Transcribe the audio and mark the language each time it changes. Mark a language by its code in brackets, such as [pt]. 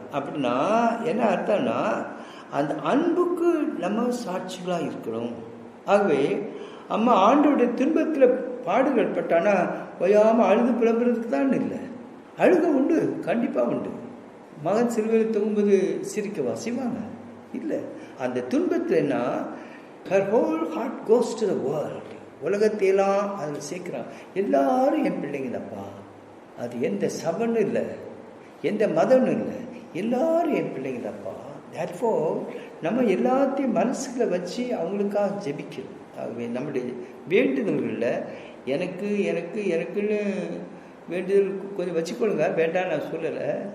[ta] அப்படின்னா என்ன அர்த்தம்னா, அந்த அன்புக்கு நம்ம சாட்சிகளாக இருக்கணும். ஆகவே அம்மா ஆண்டோடைய துன்பத்தில் பாடுகள் பட்டானா ஓயாமல் அழுது புலம்புறதுக்கு தான் இல்லை, அழுக உண்டு, கண்டிப்பாக உண்டு. மகன் சிலுவையில் தொங்கும்போது சிரிக்கவா செய்வாங்க? இல்லை. அந்த துன்பத்தில்னா [en] her whole heart goes to the world. [ta] உலகத்தையெல்லாம் அதில் சேர்க்குறான். எல்லாரும் என் பிள்ளைங்க தப்பா, அது எந்த சபனும் இல்லை, எந்த மதமும் இல்லை, எல்லாரும் என் பிள்ளைங்க தப்பா. தேர்ஃபோர் நம்ம எல்லாத்தையும் மனசுக்குள்ள வச்சு அவங்களுக்காக ஜெபிக்கணும். ஆகவே நம்முடைய வேண்டுதல்களில் எனக்கு எனக்கு எனக்குன்னு வேண்டுதல் கொஞ்சம் வச்சுக்கொள்ளுங்க, வேண்டாம் நான் சொல்லலை.